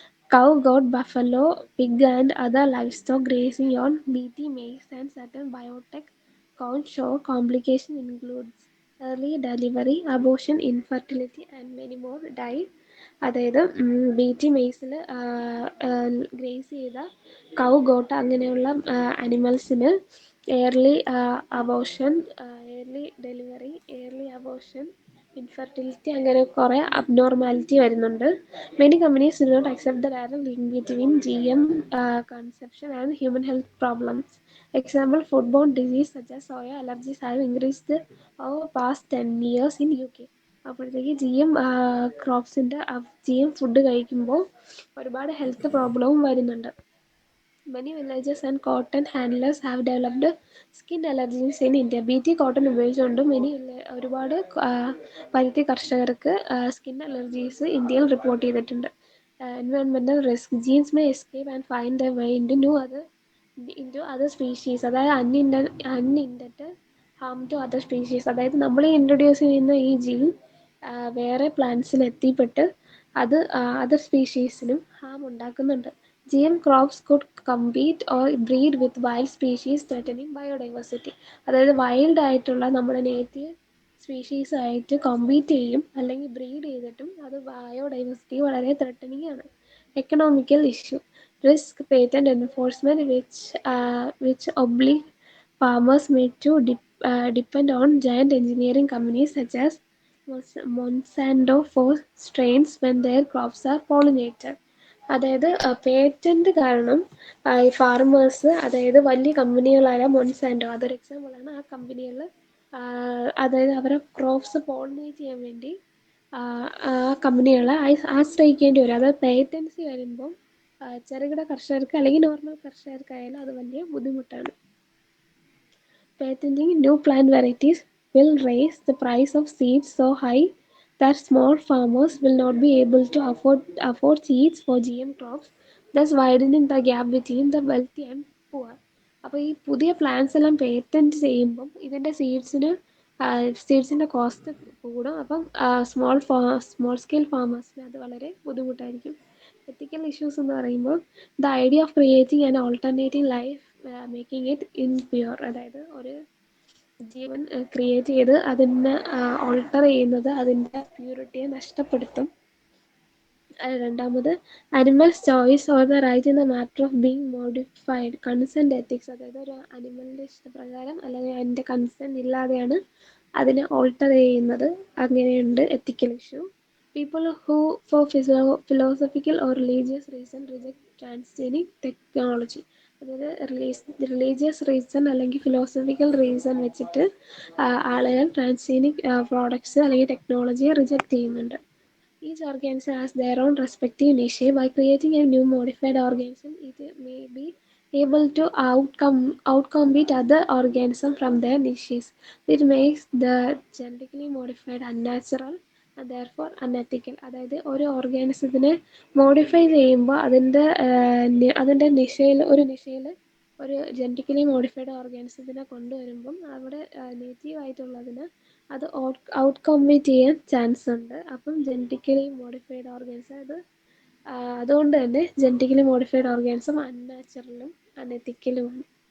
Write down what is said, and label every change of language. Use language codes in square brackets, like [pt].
[en] Cow, goat, buffalo, pig and other livestock grazing on BT maize and certain biotech corn show complication includes early delivery, abortion, infertility and many more die. [ml] അതായത് BT മെയ്സിൽ grace ചെയ്ത കൗ, got അങ്ങനെയുള്ള അനിമൽസിന് early abortion, early delivery, early abortion, infertility അങ്ങനെ കുറേ abnormality വരുന്നുണ്ട്. [en] Many companies do not accept the direct link between GM consumption and human health problems. Example, foodborne disease such as soya allergies have increased over past 10 years in UK. [ml] അപ്പോഴത്തേക്ക് GM ക്രോപ്സിൻ്റെ GM food കഴിക്കുമ്പോൾ ഒരുപാട് health പ്രോബ്ലവും വരുന്നുണ്ട്. [en] Many villagers and cotton handlers have developed skin allergies in India. [ml] BT cotton ഉപയോഗിച്ചുകൊണ്ട് ഒരുപാട് പരുത്തി കർഷകർക്ക് skin allergies ഇന്ത്യയിൽ report ചെയ്തിട്ടുണ്ട്. [en] Environmental risk. Genes may escape and find the way into other species. [ml] അതായത് [en] Unintended harm to other species. [ml] അതായത് നമ്മൾ introduce ചെയ്യുന്ന ഈ ജീൻ വേറെ പ്ലാന്റ്സിൽ എത്തിപ്പെട്ട് അത് അതർ സ്പീഷീസിനും ഹാം ഉണ്ടാക്കുന്നുണ്ട്. [en] GM crops could compete or breed with wild species threatening biodiversity. [ml] അതായത് wild ആയിട്ടുള്ള നമ്മുടെ നേറ്റീവ് സ്പീഷീസ് ആയിട്ട് കോമ്പീറ്റ് ചെയ്യും, അല്ലെങ്കിൽ ബ്രീഡ് ചെയ്തിട്ടും അത് ബയോഡൈവേഴ്സിറ്റി വളരെ ത്രെട്ടനിങ് ആണ്. [en] Economical issue. Risk patent enforcement which oblige farmers made to depend on giant engineering companies such as Monsanto for strains when their crops are pollinated. [ml] അതായത് patent കാരണം ഈ ഫാർമേഴ്സ്, അതായത് വലിയ കമ്പനികളായ മൊൻസാൻഡോ അതൊരു എക്സാമ്പിളാണ്. ആ കമ്പനികൾ അതായത് അവരെ ക്രോപ്സ് പോളിനേറ്റ് ചെയ്യാൻ വേണ്ടി ആ കമ്പനികളെ ആശ്രയിക്കേണ്ടി വരും. അതായത് പേറ്റൻസി വരുമ്പം ചെറുകിട കർഷകർക്ക് അല്ലെങ്കിൽ നോർമൽ കർഷകർക്കായാലും അത് വലിയ ബുദ്ധിമുട്ടാണ്. [en] Patenting new plant varieties will raise the price of seeds so high that small farmers will not be able to afford seeds for GM crops, thus widening the gap between the wealthy and poor. [ml] അപ്പോൾ ഈ പുതിയ plants എല്ലാം patent ചെയ്യുമ്പം ഇതിൻ്റെ സീഡ്സിൻ്റെ cost കൂടും. അപ്പം small scale ഫാമേഴ്സിന് അത് വളരെ ബുദ്ധിമുട്ടായിരിക്കും. [en] ethical issues [ml] എന്ന് പറയുമ്പോൾ [en] The idea of creating an alternative life making it impure. [ml] അതായത് ഒരു ജീവൻ ക്രിയേറ്റ് ചെയ്ത് അതിനെ ഓൾട്ടർ ചെയ്യുന്നത് അതിൻ്റെ പ്യൂരിറ്റിയെ നഷ്ടപ്പെടുത്തും. രണ്ടാമത്, [en] Animals choice or the right in the matter of being modified, consent ethics. [ml] അതായത് ഒരു അനിമലിൻ്റെ ഇഷ്ടപ്രകാരം അല്ലെങ്കിൽ അതിൻ്റെ കൺസെൻറ്റ് ഇല്ലാതെയാണ് അതിനെ ഓൾട്ടർ ചെയ്യുന്നത്, അങ്ങനെയുണ്ട് എത്തിക്കൽ issue. [en] People who for philosophical or religious reason reject transgenic technology. [ml] അതായത് റിലീജിയസ് റീസൺ അല്ലെങ്കിൽ ഫിലോസഫിക്കൽ റീസൺ വെച്ചിട്ട് ആളുകൾ ട്രാൻസ്ജീനിക് പ്രോഡക്ട്സ് അല്ലെങ്കിൽ ടെക്നോളജിയെ റിജക്റ്റ് ചെയ്യുന്നുണ്ട്. [en] Each organism has their own respective niche. By creating a new modified organism, it may be able to outcompete other organisms from their niches. It makes the genetically modified unnatural and therefore unethical. [ml] അതായത് ഒരു ഓർഗാനിസത്തിനെ modify ചെയ്യുമ്പോൾ അതിൻ്റെ നിശയിൽ ഒരു genetically modified ഓർഗാനിസത്തിനെ കൊണ്ടുവരുമ്പം അവിടെ native ആയിട്ടുള്ളതിന് അത് out compete ചെയ്യാൻ chance ഉണ്ട്. അപ്പം ജനറ്റിക്കലി മോഡിഫൈഡ് ഓർഗാനിസം അതുകൊണ്ട് തന്നെ ജനറ്റിക്കലി മോഡിഫൈഡ് ഓർഗാനിസം അൺനാച്ചുറലും അൺഎത്തിക്കലുമാണ്.